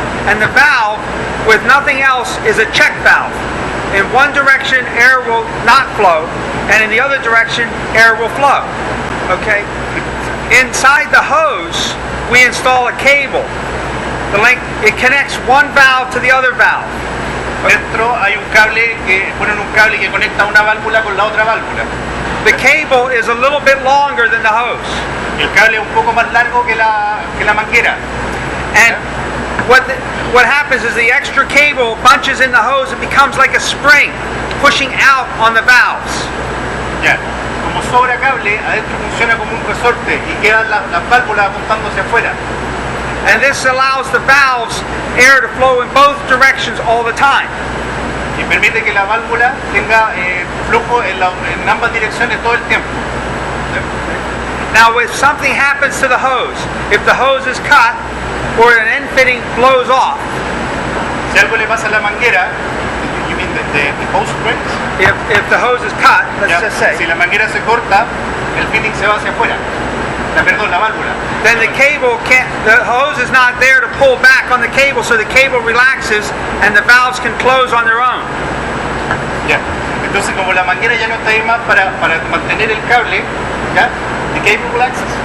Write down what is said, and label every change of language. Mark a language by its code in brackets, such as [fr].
[en] And the valve, with nothing else, is a check valve. In one direction, air will not flow, and in the other direction, air will flow. Okay? Inside the hose, we install a cable. It connects one valve to the other valve. [es] Dentro hay un cable ponen un cable que conecta una válvula con la otra válvula. [en] The cable is a little bit longer than the hose. [es] El cable es un poco más largo que la manguera. [en] And what happens is the extra cable bunches in the hose and becomes like a spring pushing out on the valves. [es] Ya. Como sobra cable, adentro funciona como un resorte y quedan las válvulas apuntándose afuera. [en] And this allows the valves air to flow in both directions all the time. [es] Y permite que la válvula tenga flujo en ambas direcciones todo el tiempo. [en] Now, if something happens to the hose, if the hose is cut or an end fitting blows off, [es] si algo le pasa a la manguera, [en] you mean the hose breaks? If the hose is cut, let's just say, [es] si la manguera se corta, el fitting se va hacia afuera. La válvula. [en] Then the hose is not there to pull back on the cable, so the cable relaxes and the valves can close on their own. [es] Ya. Entonces, como la manguera ya no está ahí más para mantener el cable, ya, [en] the cable relaxes.